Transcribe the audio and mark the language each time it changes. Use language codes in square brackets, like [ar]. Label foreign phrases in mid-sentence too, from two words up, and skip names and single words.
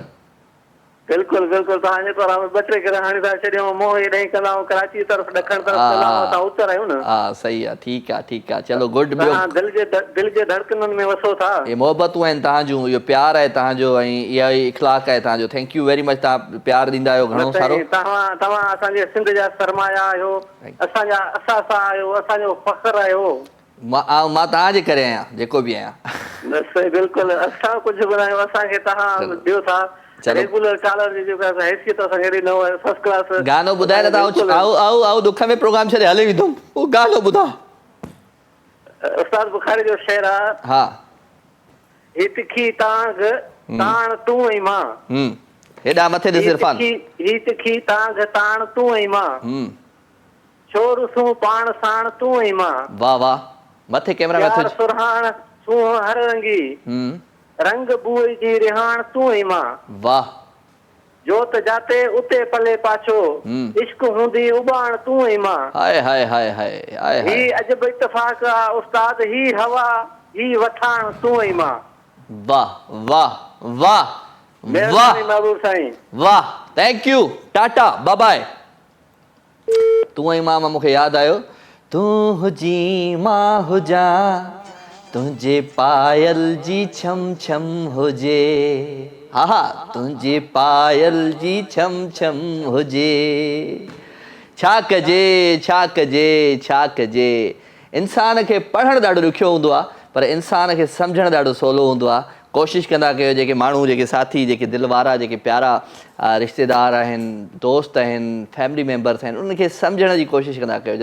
[sd] बिल्कुलु बिल्कुलु तव्हांजे पारां ॿ टे करे हाणे था छॾियूं मोह हेॾां कंदा आहियूं कराची तरफ़ ॾखण तरफ़ कंदा आहियूं असां उत्तर आहियूं न। हा सही आहे ठीकु आहे चलो गुड। ॿियो तव्हां दिलि जे धड़कननि में वसो था। ये मोहबतूं आहिनि तव्हांजूं, इहो प्यारु आहे तव्हांजो ऐं इहा ई इख़लाक़ आहे तव्हांजो। [en] thank you very much. [sd] तव्हां प्यारु ॾींदा आहियो घणो सारो। तव्हां असांजे सिंध जा सरमाया आहियो, असांजा असासा आहियो, असांजो फ़ख्रु आहियो। मां तव्हांजे करे आहियां जेको बि आहियां। बसि बिल्कुलु असां कुझु बि न आहियूं, असांखे तव्हां ॾियो था रेगुलर कॉलर जी जेका हैसियत असांखे अहिड़ी न हुई [en] first class. [sd] गानो ॿुधाए न तव्हां दुख में प्रोग्राम छॾे हले वेंदुमि, उहो गानो ॿुधा। उस्ताद बुखारी जो शेर आहे। हा ही तिखी तांग ताण तूं ऐं मां। हेॾा मथे ॾिस इरफान। ही तिखी तांग ताण तूं ऐं मां, छोर सूं पाण साण तूं ऐं मां। वाह वाह मथे कैमरा में प्यार सुरहाण सूं हर रंगी, रंग बूए जी रिहाण तूं ऐं मां। वाह जोत जाते उते पले पाछो, इश्क हूंदी उबाण तूं ऐं मां। हाय हाय हाय हाय हाय ही अजब इत्तफाक आहे उस्ताद, ही हवा ही वठाण तूं ऐं मां। वाह वाह वाह वाह महबूब साईं [en] wah thank you tata bye bye. [sd] तूं ऐं मां मूंखे यादि आयो। तूं हुजी मां हुजां, तुंहिंजे पायल जी छम छम हुजे। हा हा तुंहिंजे पायल जी छम छम हुजे। छा कजे छा कजे छा कजे। इंसान खे पढ़णु ॾाढो ॾुखियो हूंदो आहे, पर इंसान खे सम्झणु ॾाढो सवलो हूंदो आहे। कोशिशि कंदा कयो जेके माण्हू जेके साथी जेके दिलि वारा जेके प्यारा रिश्तेदार आहिनि, दोस्त आहिनि, [en] family members [sd] आहिनि, उन्हनि खे सम्झण जी कोशिशि कंदा कयो।